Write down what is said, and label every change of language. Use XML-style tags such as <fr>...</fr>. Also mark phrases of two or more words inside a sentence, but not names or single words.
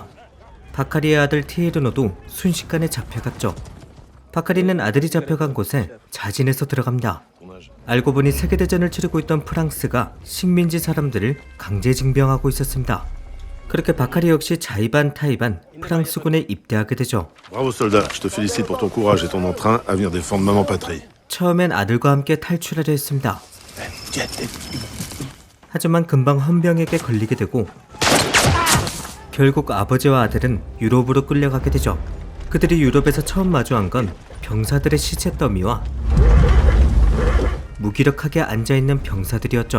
<ko>바카리의 아들 티에르노도 순식간에 잡혀갔죠. 바카리는 아들이 잡혀간 곳에 자진해서 들어갑니다. 알고 보니 세계대전을 치르고 있던 프랑스가 식민지 사람들을 강제징병하고 있었습니다. 그렇게 바카리 역시 자의반 타의반 프랑스군에 입대하게 되죠.</ko> <fr>Bravo soldat, je te félicite pour ton courage et ton entrain à venir défendre maman patrie.</fr> <ko>처음엔 아들과 함께 탈출하려 했습니다. 하지만 금방 헌병에게 걸리게 되고 결국 아버지와 아들은 유럽으로 끌려가게 되죠. 그들이 유럽에서 처음 마주한 건 병사들의 시체 더미와 무기력하게 앉아있는 병사들이었죠.</ko>